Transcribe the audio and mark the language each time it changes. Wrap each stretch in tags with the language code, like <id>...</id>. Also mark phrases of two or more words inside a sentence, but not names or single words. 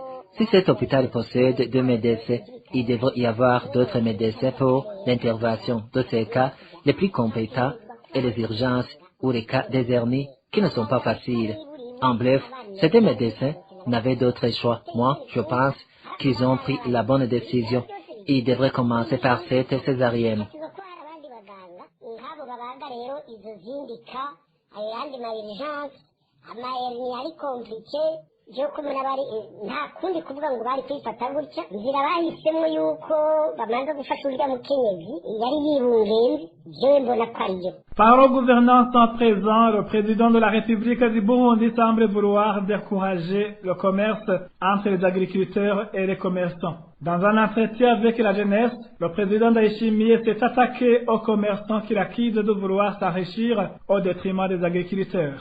<fr>Si cet hôpital possède 2 médecins, il devrait y avoir d'autres médecins pour l'intervention de ces cas les plus compétents et les urgences ou les cas des hernies qui ne sont pas faciles. En bref, ces 2 médecins n'avaient d'autre choix. Moi, je pense qu'ils ont pris la bonne décision. Ils devraient commencer par cette césarienne.</fr> <rn>ugasanga nk'abo babaga rero izo zindika ayo yandi ma urgence ama hernie ari compliqué byo kumena bari nta kundi kuvuga ngo bari kwifata gutya nzira bahisemo yuko bamanza gufasha urya mukenyezi yari yibungenze byo mbona ko ariyo.</rn> <fr>Par le gouvernement présent, le président de la République du Burundi semble vouloir décourager le commerce entre les agriculteurs et les commerçants. Dans un entretien avec la jeunesse, le président Ndayishimiye s'est attaqué aux commerçants qu'il accuse de vouloir s'enrichir au détriment des agriculteurs.</fr>